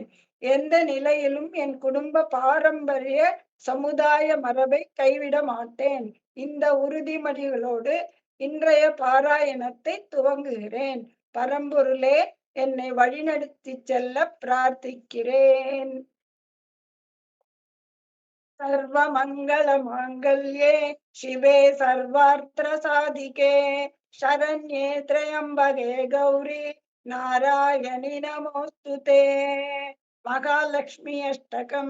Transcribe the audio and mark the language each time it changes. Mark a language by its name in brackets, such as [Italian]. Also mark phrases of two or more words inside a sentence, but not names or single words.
[Tamil] எந்த நிலையிலும் என் குடும்ப பாரம்பரிய சமுதாய மரபை கைவிட மாட்டேன். இந்த உறுதிமொழிகளோடு இன்றைய பாராயணத்தை துவங்குகிறேன். பரம்பொருளே, என்னை வழிநடத்திச் செல்ல பிரார்த்திக்கிறேன். [Sanskrit] सर्वमङ्गलमाङ्गल्ये शिवे सर्वार्थसाधिके शरण्ये त्र्यम्बके गौरी नारायणि नमोऽस्तुते. महालक्ष्मी अष्टकम्.